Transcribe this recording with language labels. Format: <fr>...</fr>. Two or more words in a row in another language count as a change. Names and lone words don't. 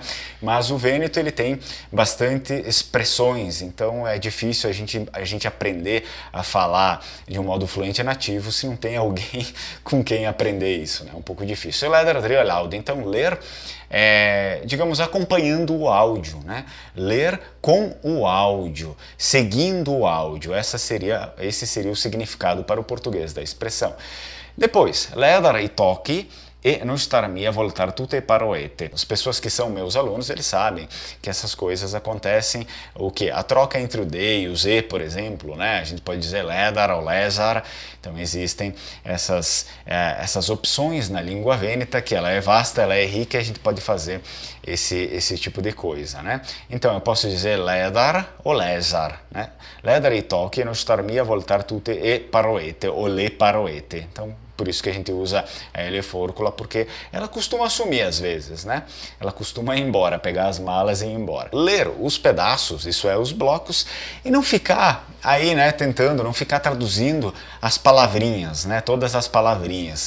<pt>Mas o Veneto ele tem bastante expressões, então é difícil a gente aprender a falar de um modo fluente e nativo se não tem alguém com quem aprender isso, né? É um pouco difícil. Ler loud, então ler digamos, acompanhando o áudio, né? Ler com o áudio, seguindo o áudio. Esse seria o significado para o português da expressão. Depois,</pt> <vec>ledere i tocchi e non starmi a voltar tutte paroete.</vec> <pt>As pessoas que são meus alunos, eles sabem que essas coisas acontecem, o que? A troca entre o D e o Z, por exemplo, né? A gente pode dizer ledar ou lesar, então existem essas opções na língua vêneta, que ela é vasta, ela é rica, e a gente pode fazer esse tipo de coisa, né? Então eu posso dizer ledar ou lesar, né?</pt> <vec>Ledar i tocchi e non starmi a voltar tutte e paroete, ou le paroete.</vec> <pt>Então, por isso que a gente usa a L fórcula, porque ela costuma sumir às vezes, né? Ela costuma ir embora, pegar as malas e ir embora. Ler os pedaços, isso é, os blocos, e não ficar aí, né, tentando, não ficar traduzindo as palavrinhas, né? Todas as palavrinhas.</pt>